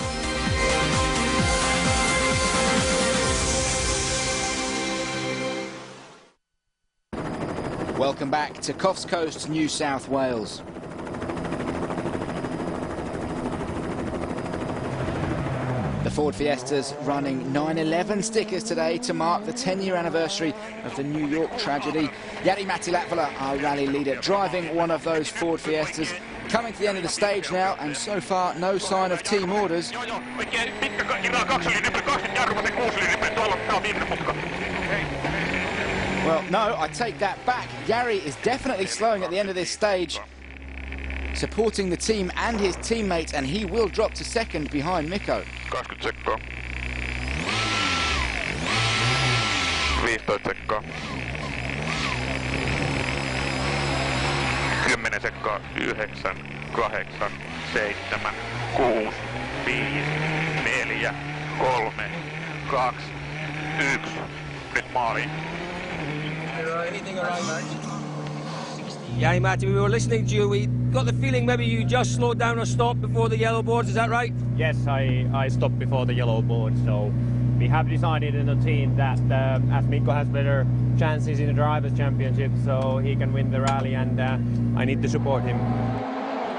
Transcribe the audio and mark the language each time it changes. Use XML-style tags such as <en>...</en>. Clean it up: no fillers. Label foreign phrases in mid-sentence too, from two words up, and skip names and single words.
<en>Welcome back to Coffs Coast, New South Wales. The Ford Fiesta's running 9/11 stickers today to mark the 10-year anniversary of the New York tragedy. Jari-Matti Latvala, our rally leader, driving one of those Ford Fiestas. Coming to the end of the stage now, and so far no sign of team orders. Well, no, I take that back. Jari is definitely slowing at the end of this stage, supporting the team and his teammates, and he will drop to second behind Mikko.</en> <fi>20 sekkaa. 15 sekkaa. 10 sekkaa. 9, 8, 7, 6, 5, 4, 3, 2, 1. Nyt maaliin.</fi> <en>Anything around that? Yeah, Matty, we were listening to you. We got the feeling maybe you just slowed down or stopped before the yellow boards. Is that right? Yes, I stopped before the yellow board. So we have decided in the team that as Mikko has better chances in the Drivers' Championship, so he can win the rally, and I need to support him.</en>